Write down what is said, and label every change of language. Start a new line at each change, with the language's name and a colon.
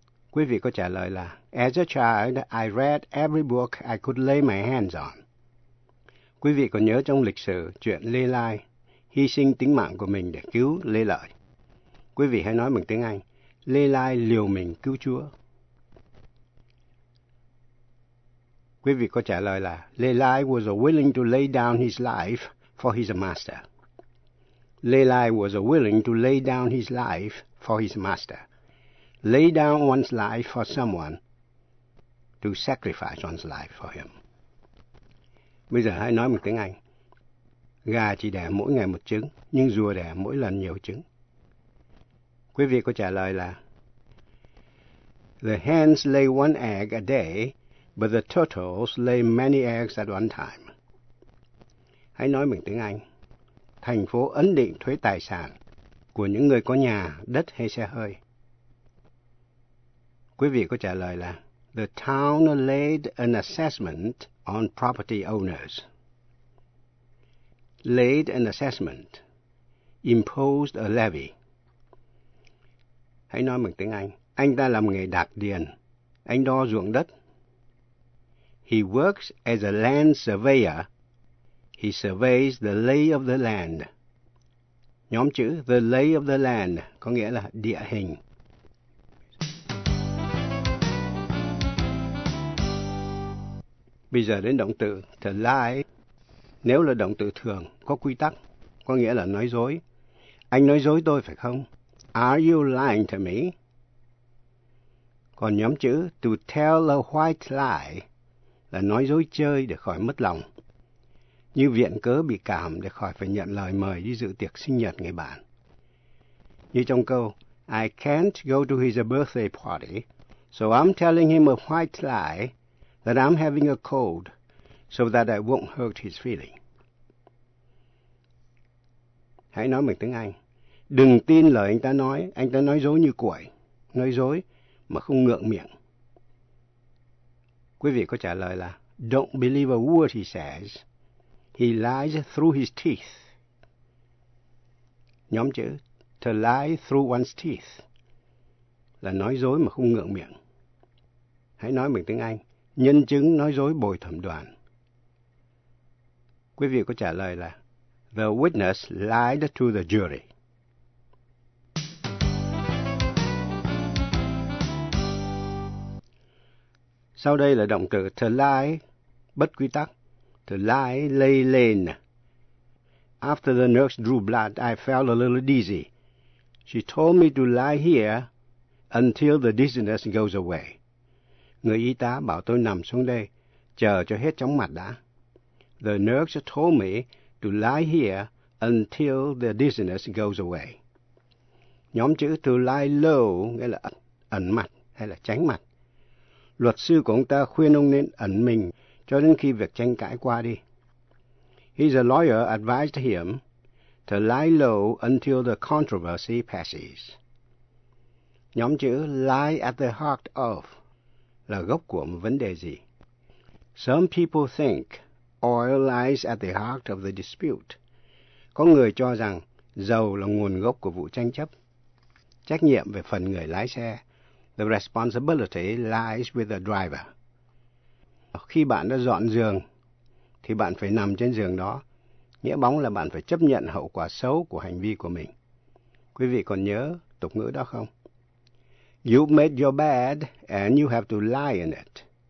Vietnamese: Quý vị có trả lời là
English: As a child, I read every book I could lay my hands on.
Vietnamese: Quý vị còn nhớ trong lịch sử chuyện Lê Lai hy sinh tính mạng của mình để cứu Lê Lợi. Quý vị hãy nói bằng tiếng Anh. Lê Lai liều mình cứu Chúa. Quý vị có trả lời là
English: Lê Lai was willing to lay down his life for his master. Lê Lai was willing to lay down his life for his master. Lay down one's life for someone to sacrifice one's life for him.
Vietnamese: Bây giờ hãy nói một tiếng Anh. Gà chỉ đẻ mỗi ngày một trứng, nhưng rùa đẻ mỗi lần nhiều trứng. Quý vị có trả lời là
English: The hens lay one egg a day, but the turtles lay many eggs at one time.
Vietnamese: Hãy nói bằng tiếng Anh. Thành phố ấn định thuế tài sản của những người có nhà, đất hay xe hơi. Quý vị có trả lời là
English: The town laid an assessment on property owners. Laid an assessment. Imposed a levy.
Vietnamese: Hãy nói bằng tiếng Anh. Anh ta làm nghề đạc điền. Anh đo ruộng đất.
English: He works as a land surveyor. He surveys the lay of the land.
Vietnamese: Nhóm chữ
English: the lay of the land
Vietnamese: có nghĩa là địa hình. Bây giờ đến động từ to lie. Nếu là động từ thường, có quy tắc, có nghĩa là nói dối. Anh nói dối tôi phải không?
English: Are you lying to me?
Vietnamese: Còn nhóm chữ
English: to tell a white lie
Vietnamese: là nói dối chơi để khỏi mất lòng. Như viện cớ bị cảm để khỏi phải nhận lời mời đi dự tiệc sinh nhật người bạn. Như trong câu
English: I can't go to his birthday party, so I'm telling him a white lie that I'm having a cold so that I won't hurt his feeling.
Vietnamese: Hãy nói bằng tiếng Anh. Đừng tin lời anh ta nói dối như cuội, nói dối mà không ngượng miệng. Quý vị có trả lời là
English: Don't believe a word he says. He lies through his teeth.
Vietnamese: Nhóm chữ
English: To lie through one's teeth
Vietnamese: là nói dối mà không ngượng miệng. Hãy nói bằng tiếng Anh. Nhân chứng nói dối bồi thẩm đoàn. Quý vị có trả lời là
English: The witness lied to the jury.
Vietnamese: Sau đây là động từ to lie, bất quy tắc.
English: To lie, lay lên. After the nurse drew blood, I felt a little dizzy. She told me to lie here until the dizziness goes away.
Vietnamese: Người y tá bảo tôi nằm xuống đây, chờ cho hết chóng mặt đã.
English: The nurse told me to lie here until the dizziness goes away.
Vietnamese: Nhóm chữ
English: to lie low
Vietnamese: nghĩa là ẩn mặt hay là tránh mặt. Luật sư của ông ta khuyên ông nên ẩn mình cho đến khi việc tranh cãi qua đi.
English: His lawyer advised him to lie low until the controversy passes.
Vietnamese: Nhóm chữ
English: lie at the heart of
Vietnamese: là gốc của một vấn đề gì?
English: Some people think oil lies at the heart of the dispute.
Vietnamese: Có người cho rằng dầu là nguồn gốc của vụ tranh chấp. Trách nhiệm về phần người lái xe.
English: The responsibility lies with the driver.
Vietnamese: Khi bạn đã dọn giường, thì bạn phải nằm trên giường đó. Nghĩa bóng là bạn phải chấp nhận hậu quả xấu của hành vi của mình. Quý vị còn nhớ tục ngữ đó không?
English: You've made your bed and you have to lie in it.